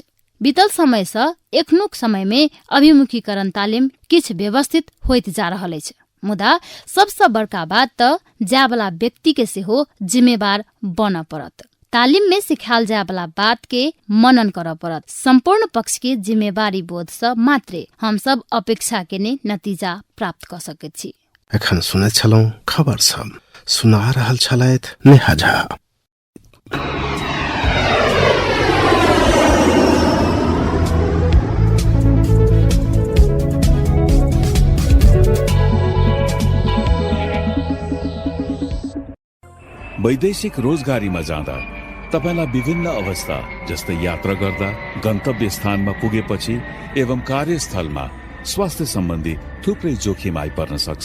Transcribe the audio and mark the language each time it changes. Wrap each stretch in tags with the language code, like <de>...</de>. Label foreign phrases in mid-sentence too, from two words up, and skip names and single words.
<mai>बीतल समय से एखनुक समय में अभिमुखीकरण तालिम किछ व्यवस्थित होइत जा रहल अछि, मुदा सबसे बड़का बात त जायवला व्यक्ति के सेहो जिम्मेवार बन पड़त। तालिम में सिखाल जाय वाला बात के मनन कर पड़त। संपूर्ण पक्ष के जिम्मेवारी बोध से मात्रे हम सब अपेक्षा के ने नतीजा प्राप्त कर सकैत छी। एखन सुनैत छलहुँ खबर सब, सुना रहल छलैथ नेहा झा।</mai> <ne>वैदेशिक रोजगारीमा जाँदा तपाईलाई विभिन्न अवस्था जस्तै यात्रा गर्दा, गन्तव्य स्थानमा पुगेपछि एवं कार्यस्थलमा स्वास्थ्य सम्बन्धी थुप्रै जोखिम आइपर्न सक्छ।</ne>